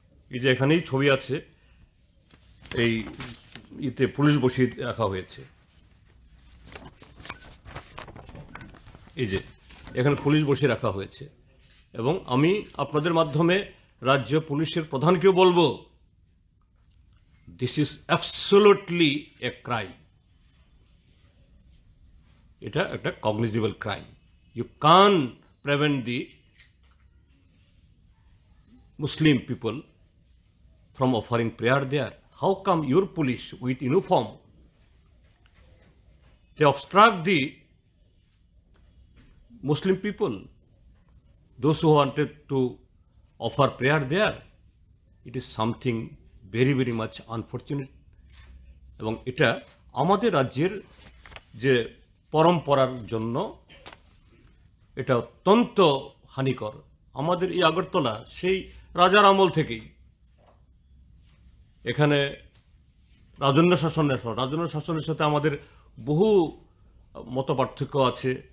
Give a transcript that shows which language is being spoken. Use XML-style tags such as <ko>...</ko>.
<bn>এই যে এখানেই ছবি আছে, এই ইতে পুলিশ বসিয়ে রাখা হয়েছে, এই যে এখানে পুলিশ বসিয়ে রাখা হয়েছে। এবং আমি আপনাদের মাধ্যমে রাজ্য পুলিশের প্রধানকেও বলবো,</bn> <en>This is absolutely a crime.</en> <bn>এটা একটা cognizable crime.</bn> <en>You can prevent the Muslim people from offering prayer there. How come your police with uniform, they obstruct the Muslim people, those who wanted to offer prayer there? It is something very very much unfortunate.</en> <bn>এবং এটা আমাদের রাজ্যের যে পরম্পরার জন্য এটা অত্যন্ত হানিকর। আমাদের এই আগরতলা সেই রাজার আমল থেকেই এখানে রাজন্য শাসনের সাথে আমাদের বহু মত পার্থক্য আছে।</bn>